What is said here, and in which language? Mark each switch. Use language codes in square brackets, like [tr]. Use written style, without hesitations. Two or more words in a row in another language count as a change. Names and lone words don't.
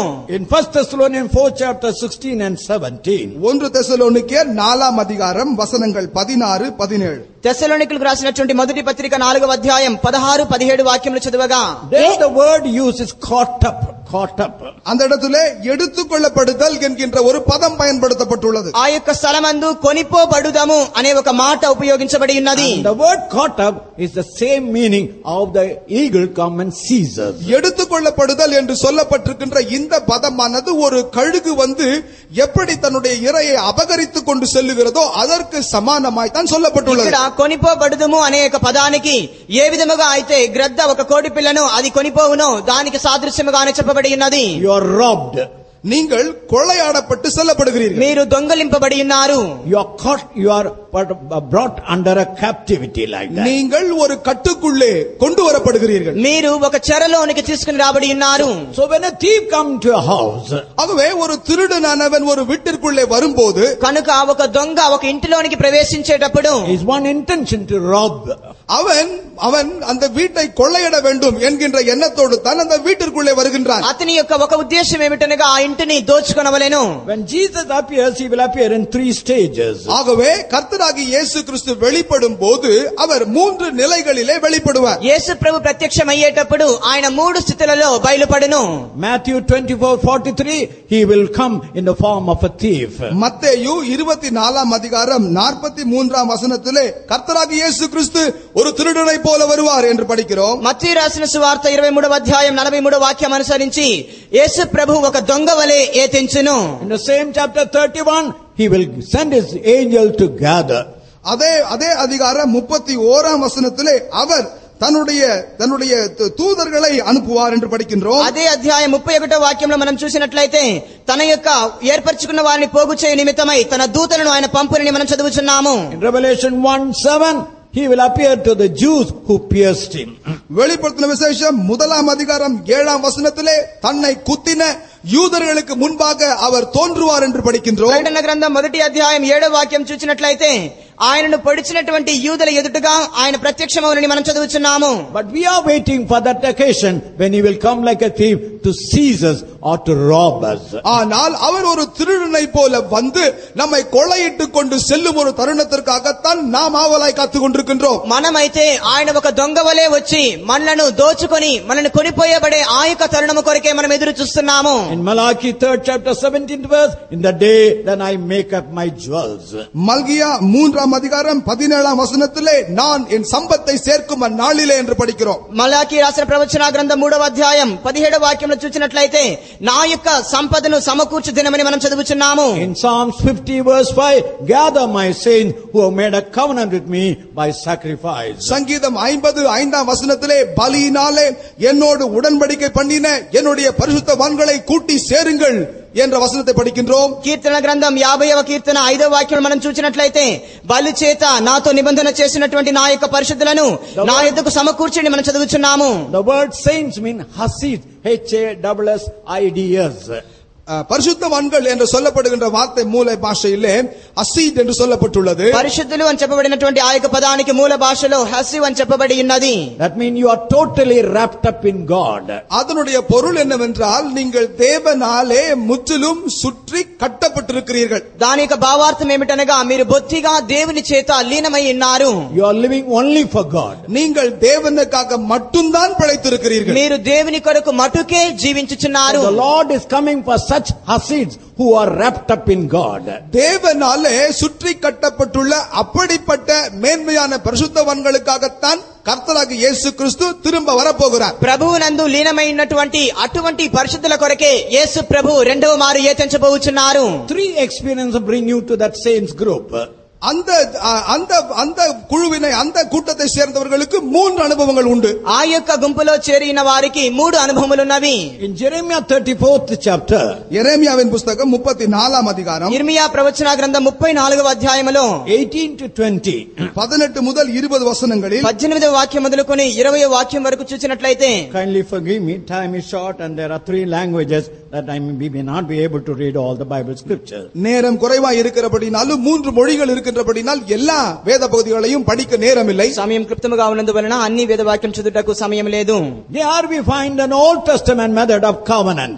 [en] In 1 Thessalonians 4 chapter 16 and 17. [ta] 1 தெசலோனிக்கேயர் 4 அதிகாரம் வசனங்கள் 16 17. [te] తెస్సలోనికులకు రాసినటువంటి మొదటి పత్రిక 4వ అధ్యాయం 16 17 వాక్యములు చదువగా, [en] There the word used is caught up. [ta] அந்த இடத்திலே எடுத்துக்கொள்ளப்படுதல் என்கின்ற ஒரு பதம் பயன்படுத்தப்பட்டுள்ளது. [te] ఆ యొక్క స్థలమందు కొనిపోబడుదము అనే ఒక మాట ఉపయోగించబడి ఉన్నది. [en] The word caught up is the same meaning of the eagle come and seizes. [ta] எடுத்துக்கொள்ளப்படுதல் என்று சொல்லப்பட்டிருக்கின்ற இந்த பதமானது ஒரு கழுகு வந்து எப்படி தன்னுடைய இரையை அபகரித்துக் கொண்டு செல்லுகிறதோ அதற்கு சமானமாய் தான் சொல்லப்பட்டுள்ளது. [te] ఇక్కడ కొనిపోబడుదము అనే ఒక పదానికి ఏ విధముగా అయితే గ్రద్ద ఒక కోడి పిల్లను అది కొనిపోవునో దానికి సాదృశ్యముగానే చెప్పబడి ఉన్నది. [en] You are robbed. [ta] நீங்கள் கொள்ளையாடப்பட்டு செல்லப்படுகிறீர்கள். [te] మీరు దొంగలింపబడి ఉన్నారు. [en] You are caught, you are brought under a captivity like that. [ta] நீங்கள் ஒரு கட்டுக்குள்ளே கொண்டு வரப்படுகிறீர்கள். [te] మీరు ఒక చెరలోనికి తీసుకుని రాబడి ఉన్నారు. [en] So when a thief come to a house, [ta] ஆகவே ஒரு திருடனானவன் ஒரு வீட்டிற்குள்ளே வரும்போது [te] కనుక ఒక దొంగ ఒక ఇంటిలోనికి ప్రవేశించేటప్పుడు [en] is one intention to rob. [ta] அவன் அந்த வீட்டை கொள்ளையிட வேண்டும் என்கின்ற எண்ணத்தோடு தான் அந்த வீட்டிற்குள்ளே வருகின்றான். [te] అతని యొక్క ఒక ఉద్దేశం ఏమిటనగా ఆ ఇంటిని దోచుకొనవలెను. [en] When Jesus appears, he will appear in 3 stages. [ta] ஆகவே கர்த்தராகிய இயேசு கிறிஸ்து வெளிப்படும் போது அவர் 3 நிலைகளிலே வெளிப்படுவார். [te] యేసు ప్రభు ప్రత్యక్షమయ్యేటప్పుడు ఆయన 3 స్థితులలో బయలుపడును. [en] Matthew 24:43, he will come in the form of a thief. [ta] மத்தேயு 24 அதிகாரம் 43 வசனத்திலே கர்த்தராகிய இயேசு கிறிஸ்து ஒரு திருடனை போல வருவார் என்று படிக்கிறோம். [te] మత్తయి రాసిన సువార్త 23వ అధ్యాయం 43వ వాక్యం అనుసరించి యేసు ప్రభు ఒక దొంగ వలె ఏతించును. [en] In the same chapter 31, he will send his angel to gather. [ta] அதே அதிகாரம் 31 வசனத்திலே அவர் தன்னுடைய தூதர்களை அனுப்புவார் என்று படிக்கின்றோம். [te] అదే అధ్యాయం 31వ వాక్యంలో మనం చూసినట్లయితే తన యొక్క ఏర్పరచుకున్న వారిని పోగు చేయ నిమిత్తమై తన దూతలను ఆయన పంపునని మనం చదువుచున్నాము. [en] In Revelation 1:7, he will appear to the Jews who pierced him. [ta] வெளிப்படுத்தின விசேஷம் 1 அதிகாரம் 7 வசனத்திலே தன்னை குத்தின யூதர்களுக்கு முன்பாக அவர் தோன்றுவார் என்று படிக்கின்றோம். [te] ప్రకటన గ్రంథం 1వ అధ్యాయం 7వ వాక్యం చూసినట్లయితే ఆయనను పొడిచినటువంటి యూదుల ఎదుటగా ఆయన ప్రత్యక్షమవునని మనం చదువుచున్నాము. [en] But we are waiting for that occasion when he will come like a thief to seize us or to rob us. [ta] ஆனால் அவர் ஒரு திருடனை போல வந்து நம்மை கொள்ளையிட்டுக் கொண்டு செல்லும் ஒரு தருணத்திற்காகத்தான் நாம் ஆவலாய் காத்துக் கொண்டிருக்கின்றோம். [te] మనమైతే ఆయన ఒక దొంగ వలె వచ్చి మనలను దోచుకొని మనల్ని కొనిపోయబడే ఆ యొక్క తరుణము కొరకే మనం ఎదురు చూస్తున్నాము. [en] In Malachi 3rd chapter 17th verse, in the day then I make up my jewels. [ta] மல்கியா 3 அதிகாரம் 17 வசனத்திலே நான் என் சம்பத்தை சேர்க்கும் அந்நாளிலே என்று படிக்கிறோம். [te] మలాకి రాసిన ప్రవచన గ్రంథం 3వ అధ్యాయం 17వ వాక్యంలో చూసినట్లయితే నా యొక్క సంపదను సమకూర్చు దినమని మనం చదువుచున్నాము. [en] In Psalms 50 verse 5, gather my saints who have made a covenant with me by sacrifice. [ta] சங்கீதம் 55 வசனத்திலே பலியினாலே என்னோடு உடன்படிக்கை பண்ணின என்னுடைய பரிசுத்தவான்களை கூட்டி சேருங்கள் என்ற வசனத்தை படிக்கின்றோம். [te] కీర్తన గ్రంథం 50వ కీర్తన 5వ వాక్యం మనం చూసినట్లయితే బలి చేత నాతో నిబంధన చేసినటువంటి నా యొక్క పరిశుద్ధులను నా యొద్దకు సమకూర్చండి మనం చదువుచున్నాము. [en] The word saints mean Hasid, H-A-S-S-I-D-S. [ta] பரிசுத்தவான்கள் என்று சொல்லப்படுகின்ற வார்த்தை மூல பாஷையிலே அசீத் என்று சொல்லப்பட்டுள்ளது. [te] పరిశుద్ధులు అని చెప్పబడినటువంటి ఆ యొక్క పదానికి మూల భాషలో హసివ్ అని చెప్పబడి ఉన్నది. [en] That means you are totally wrapped up in God. [ta] அதனுடைய பொருள் என்னவென்றால் நீங்கள் தேவனாலே முற்றிலும் சுற்றி கட்டப்பட்டிருக்கிறீர்கள். [te] దాని యొక్క భావార్థం ఏమిటనగా మీరు బొత్తిగా దేవుని చేత లీనమై ఉన్నారు. [en] You are living only for God. [ta] நீங்கள் தேவனுக்காக மட்டும்தான் பிழைத்திருக்கிறீர்கள். [te] మీరు దేవుని కొరకు మటుకే జీవించుచున్నారు. [en] The Lord is coming for such Hasids who are wrapped up in God. [ta] தேவனாலே சுற்றி கட்டப்பட்டுள்ள அப்படிப்பட்ட மேன்மையான பரிசுத்தவான்களுக்காகத்தான் கர்த்தராகிய இயேசு கிறிஸ்து திரும்ப வரப்போகிறார். [te] ప్రభువునందు లీనమై ఉన్నటువంటి అటువంటి పరిశుద్ధుల కొరకే యేసు ప్రభు రెండవ మారు ఏతించబోచున్నారు. [en] 3 experiences bring you to that saints group. [ta] அந்த குழுவினை அந்த கூட்டத்தை சேர்ந்தவர்களுக்கு 3 அனுபவங்கள் உண்டு. [te] ఆ యొక్క గుంపులో చేరిన వారికి 3 అనుభవములు ఉన్నవి. [en] In Jeremiah 34th chapter, [ta] எரேமியாவின் புத்தகம் 34ஆம் அதிகாரம் [te] ఇర్మియా ప్రవచన గ్రంథం 34వ అధ్యాయములో [en] 18 to 20, [ta] 18 முதல் 20 வசனங்களில் [te] 18వ వాక్యం మొదలుకొని 20వ వాక్యం వరకు చూసినట్లయితే, [en] kindly forgive me, time is short and there are 3 languages that we may not be able to read all the Bible scriptures. [ta] நேரம் குறைவாய் இருக்கிறபடினாலும் 3 மொழிகள் இருக்கின்றபடினால் எல்லா வேத பகுதிகளையும் படிக்க நேரம் இல்லை. [te] సమయం క్లుప్తముగా ఉన్నందువలన అన్ని వేద వాక్యం చదువుటకు సమయం లేదు. [en] There we find an Old Testament method of covenant.